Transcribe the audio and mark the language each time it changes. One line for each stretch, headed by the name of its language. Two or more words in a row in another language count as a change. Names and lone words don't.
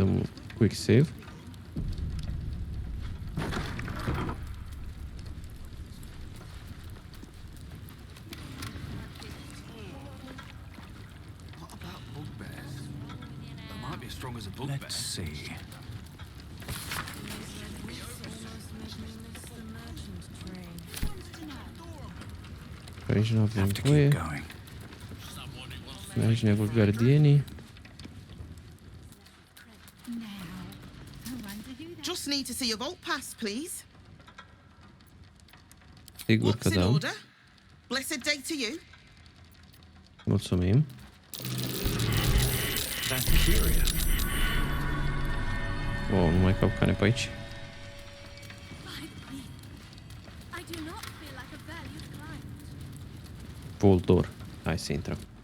English: see the quick save. What about bugbears? They might be as strong as a bugbear. Let's see.
Romanian: Aici nu avem voie. Aici ne vor gardienii.
English: Just need to see your vault pass, please.
Romanian: Sigur că
English: What's in
Romanian: da.
English: order? Blessed day to you.
Romanian: Mulțumim. Wow, nu mai capcane pe aici. Baldur. Hai să intrăm.